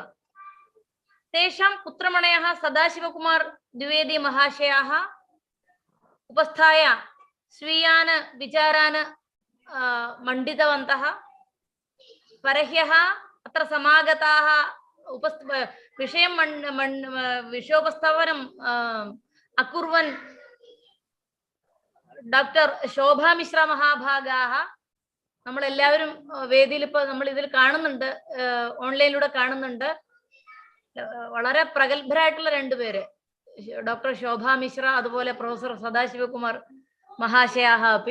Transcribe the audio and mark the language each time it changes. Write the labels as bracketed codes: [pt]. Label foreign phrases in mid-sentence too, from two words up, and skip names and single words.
[sa] तेषां पुत्रमणयः सदाशिवकुमार द्विवेदी महाशयाः उपस्थाय स्वीयान् विचारान् मण्डितवन्तः। परह्यः अत्र समागताः विषयोपस्थापनम् अकुर्वन् [ml] ഡോക്ടർ ശോഭാ മിശ്ര മഹാഭാഗാഹ നമ്മളെല്ലാവരും വേദിയിൽ ഇപ്പോൾ നമ്മൾ ഇതിൽ കാണുന്നുണ്ട്, ഓൺലൈനിലൂടെ കാണുന്നുണ്ട്. വളരെ പ്രഗത്ഭരായിട്ടുള്ള രണ്ടുപേര്, ഡോക്ടർ ശോഭാ മിശ്ര അതുപോലെ പ്രൊഫസർ സദാശിവകുമാർ മഹാശയാഹ അപ്പി.